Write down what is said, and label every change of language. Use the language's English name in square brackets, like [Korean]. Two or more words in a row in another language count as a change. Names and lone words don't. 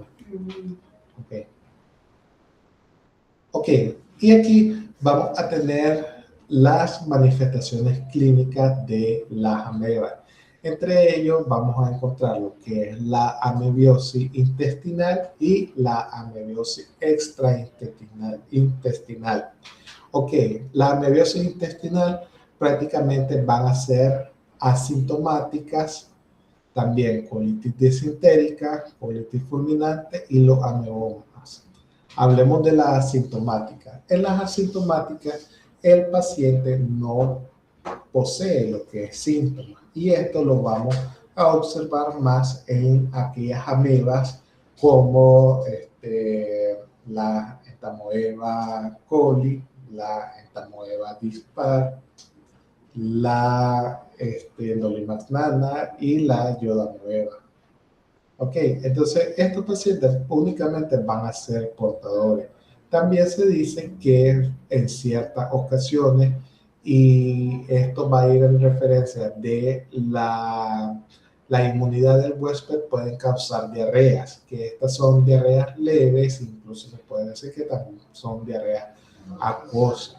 [Spanish] Ok. Ok, y aquí vamos a tener las manifestaciones clínicas de las amebas. Entre ellos vamos a encontrar lo que es la amebiosis intestinal y la amebiosis extraintestinal. Ok, la amebiosis intestinal prácticamente van a ser asintomáticas, también colitis disentérica, colitis fulminante y los ameomas. Hablemos de la asintomática. En las asintomáticas, el paciente no posee lo que es síntomas y esto lo vamos a observar más en aquellas amebas como la Entamoeba coli, la Entamoeba dispar, la Endolimax nana y la Yodamoeba. Ok, entonces estos pacientes únicamente van a ser portadores. También se dice que en ciertas ocasiones, y esto va a ir en referencia de la inmunidad del huésped, pueden causar diarreas, que estas son diarreas leves, incluso se puede decir que también son diarreas acuosas.